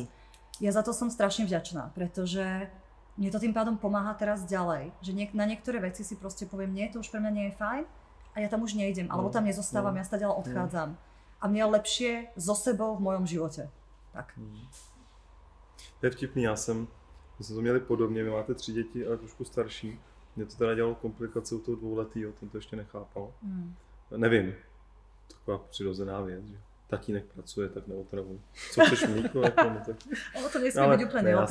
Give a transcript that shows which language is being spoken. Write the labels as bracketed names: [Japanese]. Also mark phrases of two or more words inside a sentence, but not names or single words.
[Slovak] Ja za to som strašne vďačná, pretože mne to tým pádom pomáha teraz ďalej. Že na niektoré veci si proste poviem, nie, to už pre mňa nie je fajn a ja tam už nejdem, alebo tam nezostávam, ja stále odchádzam. A mne je lepšie so sebou v mojom živote. Tak. [Czech] To je vtipný, my jsme to měli podobně, vy máte 3 děti, ale trošku starší. Mně to teda dělalo komplikace u toho 2letýho, ten to ještě nechápal. Nevím, taková přirozená věc, že tatínek pracuje, tak neotravuj. Co chceš mlíko? No, tak... Ono to nesmí být úplně neotravuj.